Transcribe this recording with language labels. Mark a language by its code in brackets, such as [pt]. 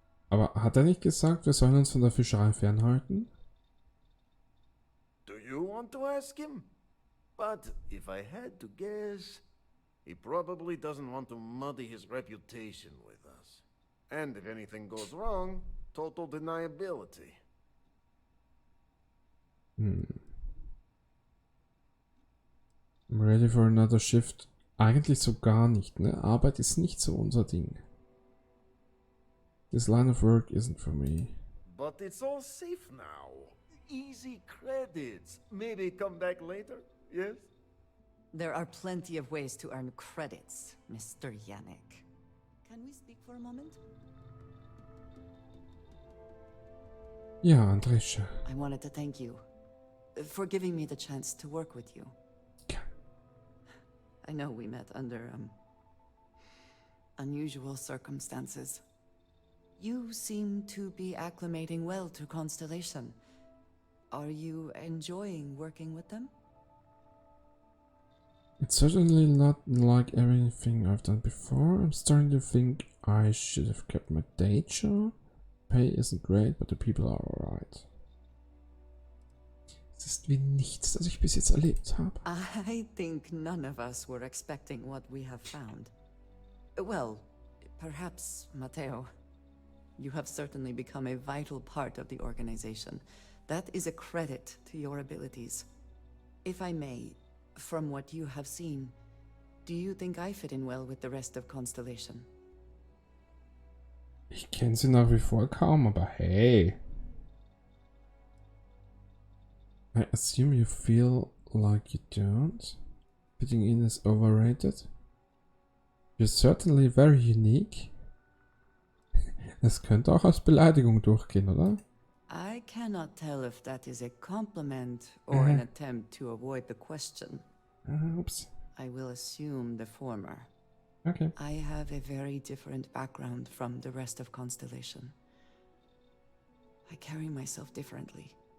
[de] Aber hat er nicht gesagt, wir sollen uns von der Fischerei fernhalten? [en] Do you want to ask him? But if I had to guess, he probably doesn't want to muddy his reputation with us. And if anything goes wrong, total deniability. I'm ready for another shift. [de] Eigentlich so gar nicht, ne? Arbeit ist nicht so unser Ding. [en] This line of work isn't for me. But it's all safe now. Easy credits. Maybe come back later, yes? There are plenty of ways to earn credits, Mr. Yannick. Can we speak for a moment? [de] Ja, Andresche. [en] I wanted to thank you for giving me the chance to work with you. I know we met under unusual circumstances. You seem to be acclimating well to Constellation. Are you enjoying working with them? It's certainly not like everything I've done before. I'm starting to think I should have kept my day job. Pay isn't great, but the people are alright. [de] Es ist wie nichts, das ich bis jetzt erlebt habe. [en] I think none of us were expecting what we have found. Well, perhaps Matteo. You have certainly become a vital part of the organization. That is a credit to your abilities. If I may, from what you have seen, do you think I fit in well with the rest of Constellation? [de] Ich kenne sie nach wie vor kaum, aber hey. [en] I assume you feel like you don't? Fitting in is overrated? You're certainly very unique. [de] Das könnte auch als Beleidigung durchgehen, oder? [en] I cannot tell if that is a compliment or an attempt to avoid the question. Oops. I will assume the former. Okay. I have a very different background from the rest of Constellation. I carry myself differently.